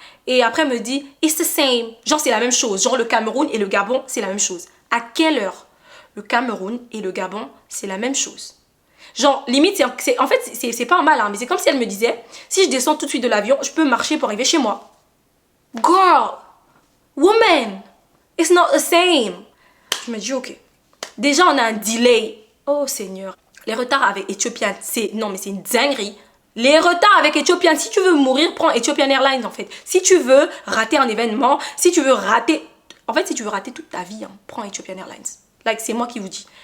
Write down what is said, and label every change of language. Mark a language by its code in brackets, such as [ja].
[fr] Et après elle me dit, [en] it's the same. [fr] Genre c'est la même chose. Genre le Cameroun et le Gabon, c'est la même chose. À quelle heure? Le Cameroun et le Gabon, c'est la même chose. Genre limite, en fait, c'est pas un mal, hein, mais c'est comme si elle me disait, si je descends tout de suite de l'avion, je peux marcher pour arriver chez moi. [en] Girl, woman, it's not the same. [fr] Je me dis, ok. Déjà, on a un delay. Oh Seigneur. Les retards avec Ethiopian, c'est une dinguerie. Les retards avec Ethiopian, si tu veux mourir, prends Ethiopian Airlines en fait. Si tu veux rater un événement, si tu veux rater... En fait, si tu veux rater toute ta vie, hein, prends Ethiopian Airlines. Like, c'est moi qui vous dis.